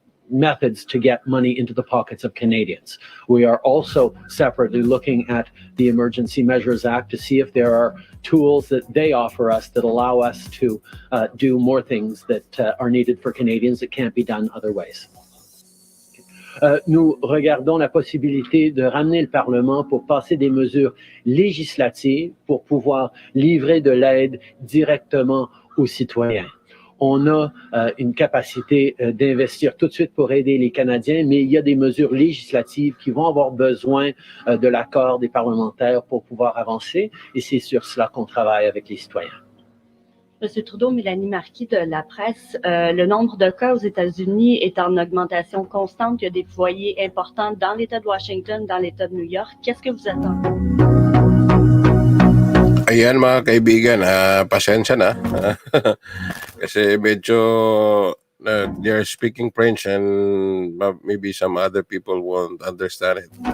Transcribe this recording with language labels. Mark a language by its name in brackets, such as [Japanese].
[English] methods to get money into the pockets of Canadians. We are also separately looking at the Emergency Measures Act to see if there are tools that they offer us that allow us to do more things that are needed for Canadians that can't be done other ways. [French] Nous regardons la possibilité de ramener le Parlement pour passer des mesures législatives pour pouvoir livrer de l'aide directement aux citoyens. On a une capacité d'investir tout de suite pour aider les Canadiens, mais il y a des mesures législatives qui vont avoir besoin de l'accord des parlementaires pour pouvoir avancer, et c'est sur cela qu'on travaille avec les citoyens. Monsieur Trudeau, Mélanie Marquis de la presse, le nombre de cas aux États-Unis est en augmentation constante. Il y a des foyers importants dans l'État de Washington, dans l'État de New York. Qu'est-ce que vous attendez? [Filipino] Ayan mga kaibigan, pasensya na. Kasi medyo [English] they're speaking French and maybe some other people won't understand it.